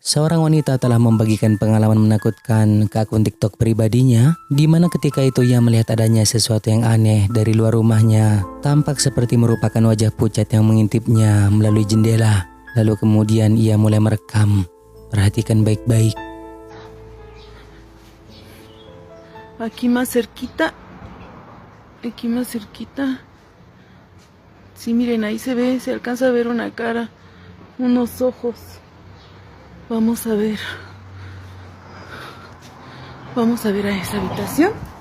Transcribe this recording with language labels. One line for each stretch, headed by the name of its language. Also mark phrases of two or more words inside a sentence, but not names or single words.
Indonesian: seorang wanita telah membagikan pengalaman menakutkan ke akun TikTok pribadinya, di mana ketika itu ia melihat adanya sesuatu yang aneh dari luar rumahnya, tampak seperti merupakan wajah pucat yang mengintipnya melalui jendela. Lalu kemudian ia mulai merekam. Perhatikan baik-baik.
Spanish: Aquí más cerquita. Aquí más cerquita. Sí, miren, ahí se ve, se alcanza a ver una cara, unos ojos. Vamos a ver. Vamos a ver a esa habitación.